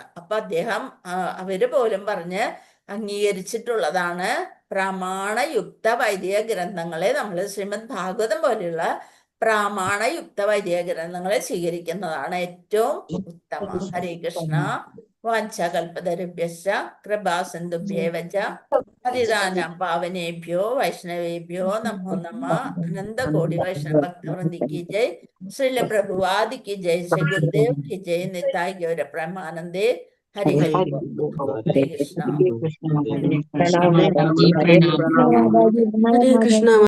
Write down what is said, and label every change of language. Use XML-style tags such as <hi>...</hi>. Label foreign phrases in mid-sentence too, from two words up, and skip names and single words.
<ml>അപ്പൊ അദ്ദേഹം അവര് പോലും പറഞ്ഞ് അംഗീകരിച്ചിട്ടുള്ളതാണ് പ്രമാണയുക്ത വൈദിക ഗ്രന്ഥങ്ങളെ നമ്മൾ ശ്രീമദ് ഭാഗവതം പോലെയുള്ള പ്രാമാണയുക്ത വൈദിക ഗ്രന്ഥങ്ങളെ സ്വീകരിക്കുന്നതാണ് ഏറ്റവും ഉത്തമം.</ml> <sa>ഹരേ കൃഷ്ണ. വാഞ്ചകൽപതരുഭ്യശ്ച കൃപാസിന്ധുഭ്യേവ ച പതിതാനാം പാവനേഭ്യോ വൈഷ്ണവേഭ്യോ നമോ നമഃ.</sa> <hi>अनंतकोटि वैष्णव भक्तवृंदी की जय। श्रील प्रभुवादी की जय. श्री गुरुदेव की जय। निताई गौर प्रमानंदे। हरि हरि हरे कृष्ण.</hi> <sa>ഹരേ കൃഷ്ണ.</sa>